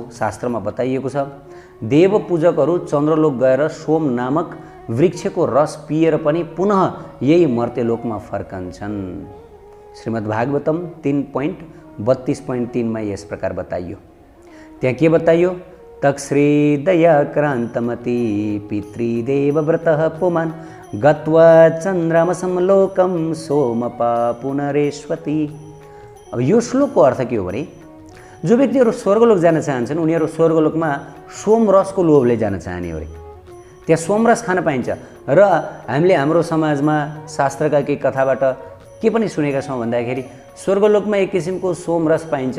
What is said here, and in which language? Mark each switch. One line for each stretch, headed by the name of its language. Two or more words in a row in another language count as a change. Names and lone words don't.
Nepali: शास्त्रमा बताइएको छ, देव पूजकहरू चन्द्रलोक गएर सोम नामक वृक्षको रस पिएर पनि पुनः यही मर्त्यलोकमा फर्कन्छन्। श्रीमद्भागवतम 3.32.3 में यस प्रकार बताइयो। त्यहाँ के बताइयो?
Sanskrit: तक्श्री दया क्रांतमती पितृदेवव्रतः पुमान् गत्वा चन्द्रमसं लोकं सोमपा पुनरेष्वति।
Nepali: अब यो श्लोकको अर्थ के हो भने, जो व्यक्तिहरू स्वर्गलोक जान चाहन्छन् उनीहरू स्वर्गलोकमा सोम रसको लोभले जान चाहने हो। त्यहाँ सोम रस खान पाइन्छ। र हामीले हाम्रो समाजमा शास्त्रका केही कथाबाट के पनि सुनेका छौँ भन्दाखेरि स्वर्गलोकमा एक किसिमको सोम रस पाइन्छ।